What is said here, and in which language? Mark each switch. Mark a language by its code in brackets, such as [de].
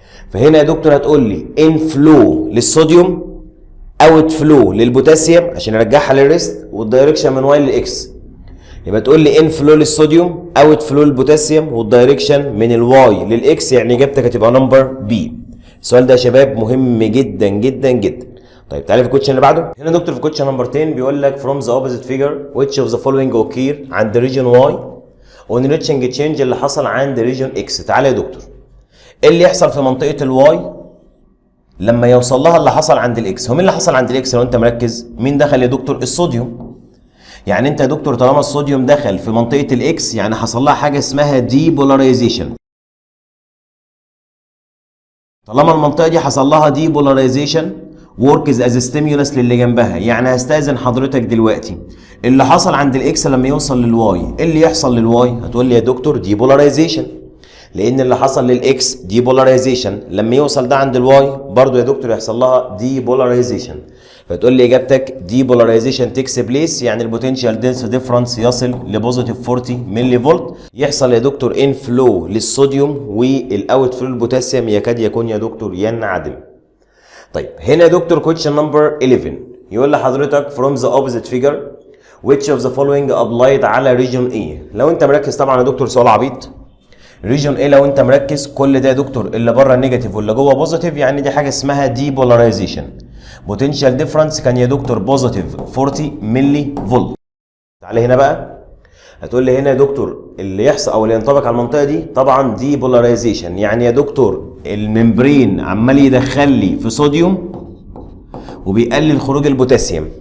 [ar] فهنا يا دكتور هتقول لي ان فلو للصوديوم، اوت فلو للبوتاسيوم عشان يرجعها للريست، والدايركشن من واي لاكس. يبقى تقول لي ان فلو للصوديوم، اوت فلو للبوتاسيوم، والدايركشن من الواي للاكس، يعني اجابتك هتبقى نمبر بي. السؤال ده يا شباب مهم جدا جدا جدا. طيب تعالى في الكوتشن اللي بعده. هنا دكتور في كوتشن نمبر 10 بيقول لك [en] from the opposite figure which of the following occur [ar] عند [en] region Y on reaching change [ar] اللي حصل عند [en] region X. [ar] تعالى يا دكتور، ايه اللي يحصل في منطقه الواي لما يوصل لها اللي حصل عند الاكس؟ هو مين اللي حصل عند الاكس لو انت مركز؟ مين دخل يا دكتور؟ الصوديوم. يعني انت يا دكتور طالما الصوديوم دخل في منطقه الاكس، يعني حصل لها حاجه اسمها ديبولاريزيشن. طالما المنطقه دي حصل لها ديبولاريزيشن وركز از ستيمولس للي جنبها. يعني هستاذن حضرتك دلوقتي، اللي حصل عند الاكس لما يوصل للواي، ايه اللي يحصل للواي؟ هتقول لي يا دكتور ديبولاريزيشن، لان اللي حصل للاكس ديبولاريزيشن، لما يوصل ده عند الواي برضو يا دكتور يحصل لها ديبولاريزيشن. فتقول لي اجابتك ديبولاريزيشن تيكس بليس، يعني البوتنشال دنس ديفرنس يصل لبوزيتيف 40 ملي فولت. يحصل يا دكتور ان فلو للصوديوم، والاوت فلو للبوتاسيوم يكاد يكون يا دكتور ينعدم. طيب هنا يا دكتور كويشن نمبر 11 يقول لحضرتك [en] from the opposite figure which of the following applied [ar] على [en] region A. [ar] لو انت مركز طبعا يا دكتور سؤال عبيط. ريجون ايه لو انت مركز، كل ده يا دكتور اللي بره نيجاتيف واللي جوه بوزيتيف، يعني دي حاجه اسمها ديبولاريزيشن. بوتنشال ديفرنس كان يا دكتور بوزيتيف 40 ملي فولت. تعالى هنا بقى، هتقول لي هنا يا دكتور اللي يحصل او اللي ينطبق على المنطقه دي طبعا ديبولاريزيشن، يعني يا دكتور الممبرين عمال يدخل لي في صوديوم وبيقلل خروج البوتاسيوم.